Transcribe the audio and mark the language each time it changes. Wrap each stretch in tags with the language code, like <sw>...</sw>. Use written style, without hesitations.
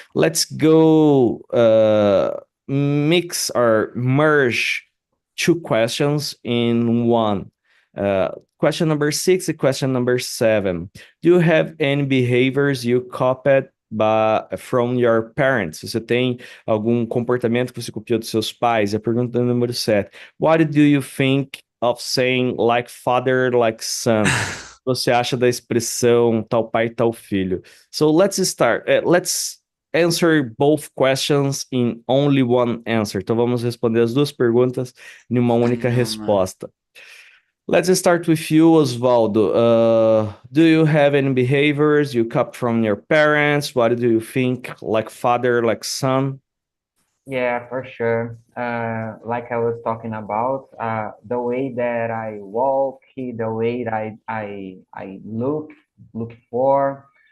<en>Let's go mix or merge two questions in one. Question number 6 and question number 7. Do you have any behaviors you copied from your parents?</en> <pt>Você tem algum comportamento que você copiou dos seus pais? A pergunta número 7.</pt> <en>What do you think of saying like father, like son?</en> <pt>Você acha da expressão tal pai, tal filho?</pt> <en>So let's start. Let's answer both questions in only one answer.</en> <pt>Então vamos responder as duas perguntas em uma única resposta.</pt> <en>Let's start with you, Osvaldo. Do you have any behaviors you copy from your parents? What do you think, like father, like son? Yeah, for sure. Like I was talking about, the way that I walk, the way that I look for.</en>